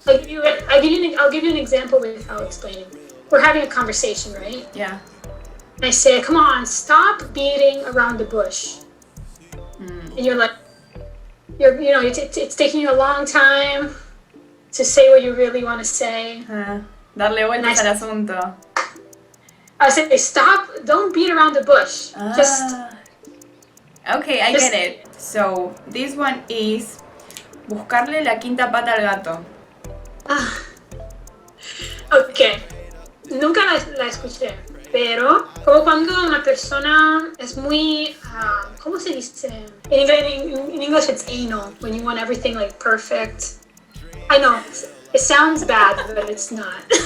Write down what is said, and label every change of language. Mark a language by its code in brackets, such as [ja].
[en] I'll give you an example without explaining. We're having a conversation, right? Yeah. And I say, come on, stop beating around the bush. And you're like, it's taking you a long time to say what you really want to say. [es] Darle vueltas al asunto. [en] I say, stop, don't beat around the bush. Okay, I get it. So, this one is [es] buscarle la quinta pata al gato. [en] Okay. [es] Nunca la escuché, pero como cuando una persona es muy, ¿cómo se dice? [en] In English it's anal, when you want everything like perfect. I know, it sounds bad, but it's not.